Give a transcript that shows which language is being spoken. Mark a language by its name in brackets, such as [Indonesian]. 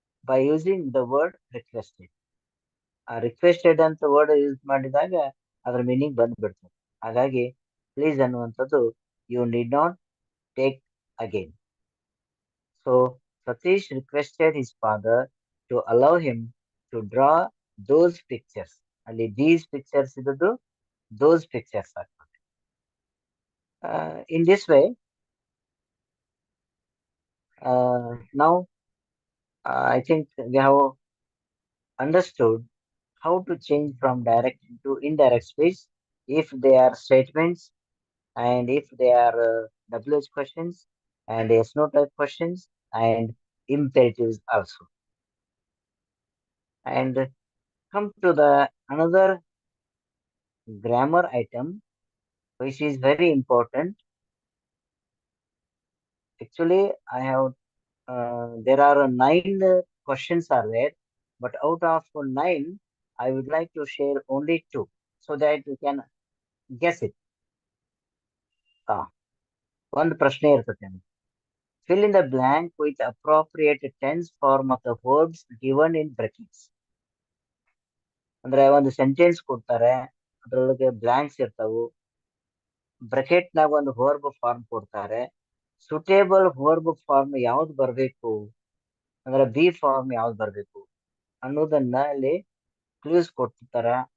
[English] by using the word requested. [Kannada] ಆ requested ಅಂತ word use ಮಾಡಿದಾಗ ಅದರ ಮೀನಿಂಗ್ ಬಂದ್ಬಿಡ್ತದೆ. ಹಾಗಾಗಿ ಪ್ಲೀಸ್ ಅನ್ನುವಂಥದ್ದು [English] You need not take again. So Satish requested his father to allow him to draw those pictures. [Kannada] ಅಲ್ಲಿ these pictures ಇದ್ದದ್ದು ದೋಸ್ pictures ಆಗ್ತದೆ. [English] In this way now I think we have understood how to change from direct to indirect speech if they are statements and if they are WH questions and yes no type questions and imperatives also. And come to the another grammar item which is very important. Actually, I have there are 9 questions are there, but out of 9, I would like to share only 2 so that you can guess it. [Kannada] ಒಂದು ಪ್ರಶ್ನೆ ಇರ್ತದೆ. [English] Fill in the blank with appropriate tense form of the verbs given in brackets. [Kannada] ಅಂದ್ರೆ ಒಂದು sentence ಕೊಡ್ತಾರೆ, ಅದ್ರೊಳಗೆ blanks ಇರ್ತಾವು, bracket ನಾಗ ಒಂದು ವರ್ಬ್ ಫಾರ್ಮ್ ಕೊಡ್ತಾರೆ. ಸುಟೇಬಲ್ ವರ್ಬ್ ಫಾರ್ಮ್ ಯಾವ್ದು ಬರ್ಬೇಕು, ಅಂದ್ರೆ ಬಿ ಫಾರ್ಮ್ ಯಾವ್ದು ಬರ್ಬೇಕು ಅನ್ನೋದನ್ನ ಅಲ್ಲಿ ಕ್ಲೂಸ್ ಕೊಡ್ತಾರ.